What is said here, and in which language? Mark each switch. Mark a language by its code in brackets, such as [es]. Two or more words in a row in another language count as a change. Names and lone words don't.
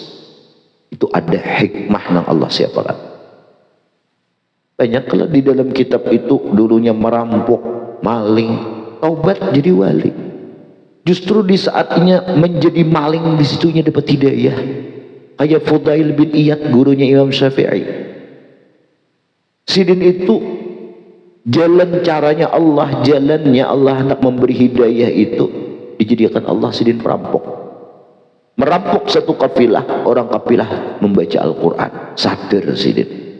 [id] Itu ada hikmah yang Allah siapkan. Banyak kalau di dalam kitab itu dulunya merampok, maling, taubat jadi wali. Justru di saatnya menjadi maling, di situnya dapat hidayah. Kayak Fudail bin Iyad, gurunya Imam Syafi'i. Sidin itu jalan caranya Allah, jalannya Allah hendak memberi hidayah itu dijadikan Allah sidin perampok. Merampok satu kafilah, orang kafilah membaca Al-Quran, sadar sidin.